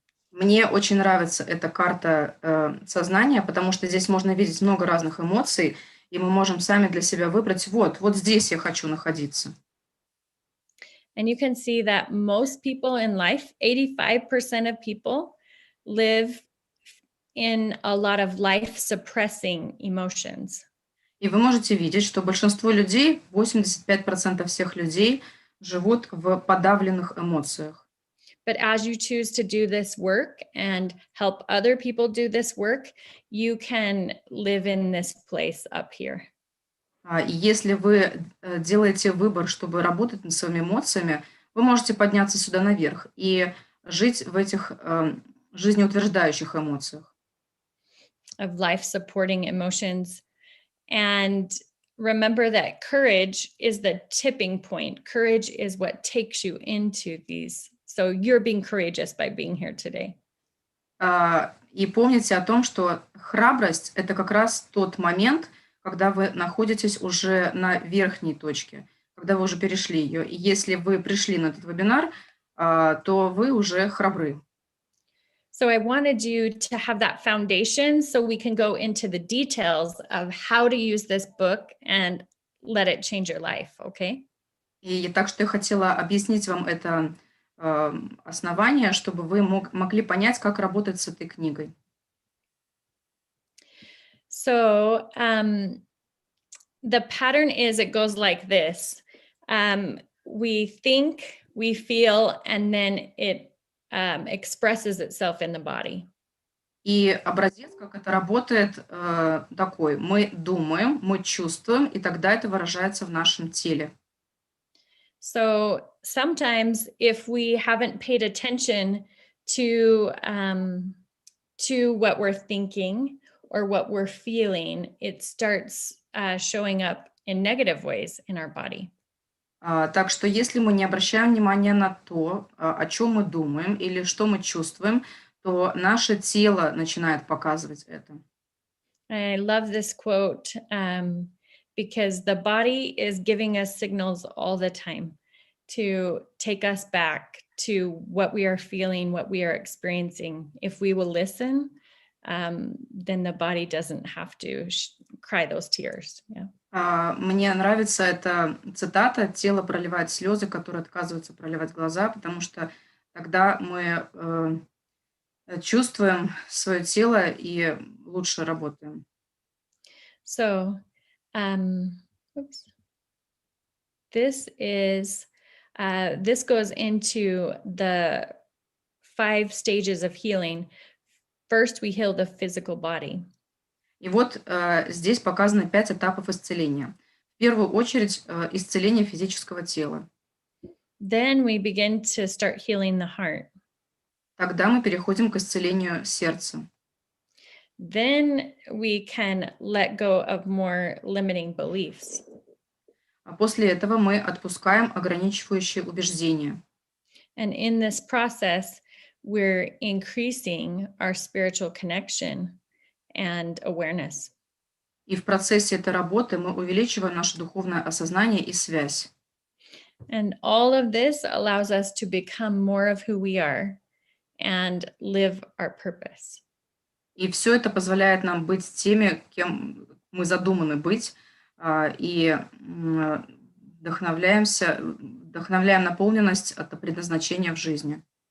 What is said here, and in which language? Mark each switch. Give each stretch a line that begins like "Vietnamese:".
Russian: Мне очень нравится эта карта сознания, потому что здесь можно видеть много разных эмоций, и мы можем сами для себя выбрать, вот здесь я хочу находиться.
English: And you can see that most people in life, 85% of people live in a lot of life-suppressing emotions.
Russian: И вы можете видеть, что большинство людей, 85% всех людей, живут в подавленных эмоциях.
English: But as you choose to do this work and help other people do this work, you can live in this place up here.
Russian: И если вы делаете выбор, чтобы работать над своими эмоциями, вы можете подняться сюда наверх и жить в этих жизнеутверждающих эмоциях.
English: Of life-supporting emotions. And remember that courage is the tipping point. Courage is what takes you into these. So you're being courageous by being here today.
Russian: И помните о том, что храбрость – это как раз тот момент, когда вы находитесь уже на верхней точке, когда вы уже перешли ее. И если вы пришли на этот вебинар, то вы уже храбры.
English: So I wanted you to have that foundation so we can go into the details of how to use this book and let it change your life, okay?
Russian: И так что я хотела объяснить вам это основание, чтобы вы могли понять, как работать с этой книгой.
English: So the pattern is, it goes like this. We think, we feel, and then it expresses itself in the body.
Russian: И образец, как это работает, такой. Мы думаем, мы чувствуем, и тогда это выражается в нашем теле.
English: So sometimes if we haven't paid attention to what we're thinking or what we're feeling, it starts showing up in negative ways in our body.
Russian: Так что если мы не обращаем внимания на то, о чем мы думаем или что мы чувствуем, то наше тело начинает показывать это.
English: I love this quote because the body is giving us signals all the time to take us back to what we are feeling, what we are experiencing. If we will listen, then the body doesn't have to cry those tears. Yeah.
Russian: Мне нравится эта цитата: «Тело проливает слезы, которые отказываются проливать глаза», потому что тогда мы чувствуем свое тело и лучше работаем.
English: So, oops. This goes into the 5 stages of healing. First, we heal the physical body.
Russian: И вот здесь показаны 5 этапов исцеления. В первую очередь исцеление физического тела.
English: Then we begin to start healing the heart.
Russian: Тогда мы переходим к исцелению сердца.
English: Then we can let go of more limiting beliefs.
Russian: А после этого мы отпускаем ограничивающие убеждения.
English: And in this process, we're increasing our spiritual connection and awareness.
Russian: И в процессе этой работы мы увеличиваем наше духовное осознание и связь.
English: And all of this allows us to become more of who we are and live our purpose.
Russian: И все это позволяет нам быть теми, кем мы задуманы быть, и вдохновляем наполненность от предназначения в жизни.